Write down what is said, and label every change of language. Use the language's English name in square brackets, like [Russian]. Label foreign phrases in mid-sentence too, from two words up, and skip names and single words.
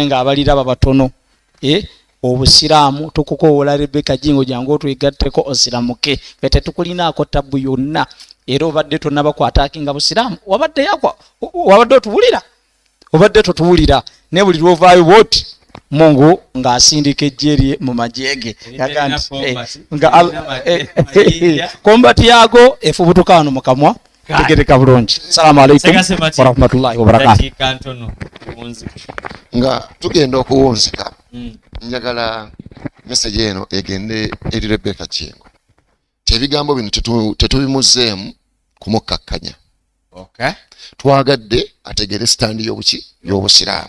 [Ganda] nga abaliraba batono obusiraamu tukukowoola Rebecca Jingo jangu otwegatteko osiramuke ffe tetukulinaako tabbu yonna era obadde tonnabakwataakinga busiraamu wabadde otuwulira obadde totuwulira ne buli lwovaayo bwoti Mungu ng'asindika ejjeri mu majeege kombati yago efubutuka wano mu kamwa tegereka bulungi. [Arabic] السلام عليكم ورحمة الله وبركاته. [Ganda] Nga tugenda okuwunzika njagala message eno egende eri Rebecca Jingo. Ebigambo bino tetubimuzeemu kumukkakkanya. Okay. Twagadde ategere stand y'obuki y'obusiraamu.